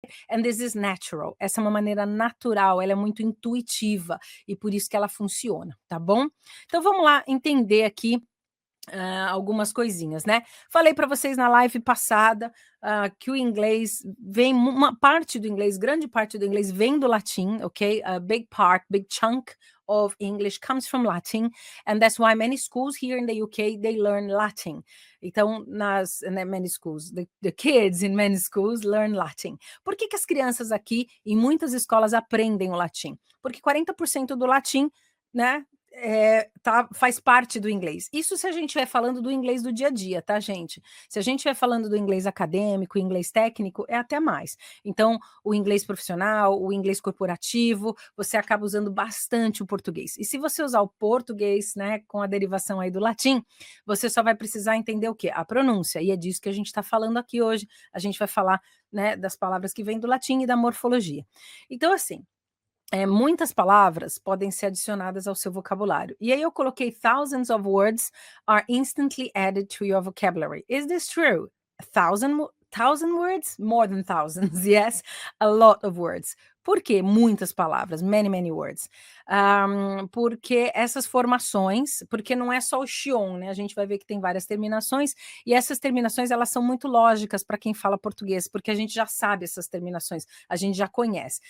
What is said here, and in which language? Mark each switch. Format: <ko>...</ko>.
<en>And this is natural.</en> <pt>Essa é uma maneira natural, ela é muito intuitiva e por isso que ela funciona, tá bom? Então vamos lá entender aqui algumas coisinhas, né? Falei para vocês na live passada que o inglês vem, uma parte do inglês, grande parte do inglês vem do latim, ok?</pt> <en>A big part, big chunk of English comes from Latin, and that's why many schools here in the UK they learn Latin. Então, many schools, the kids in many schools learn Latin.</en> <pt>Por que as crianças aqui em muitas escolas aprendem o latim? Porque 40% do latim, né, faz parte do inglês. Isso se a gente estiver falando do inglês do dia a dia, tá, gente? Se a gente estiver falando do inglês acadêmico, inglês técnico, é até mais. Então, o inglês profissional, o inglês corporativo, você acaba usando bastante o português. E se você usar o português, né, com a derivação aí do latim, você só vai precisar entender o quê? A pronúncia. E é disso que a gente está falando aqui hoje. A gente vai falar, né, das palavras que vêm do latim e da morfologia. Então, assim, muitas palavras podem ser adicionadas ao seu vocabulário. E aí eu coloquei</pt> <en>thousands of words are instantly added to your vocabulary. Is this true? Thousand words? More than thousands, yes. A lot of words.</en> <pt>Por que muitas palavras?</pt> <en>Many, many words.</en> <pt>Porque essas formações, porque não é só o xion, né? A gente vai ver que tem várias terminações, e essas terminações, elas são muito lógicas para quem fala português, porque a gente já sabe essas terminações, a gente já conhece.</pt>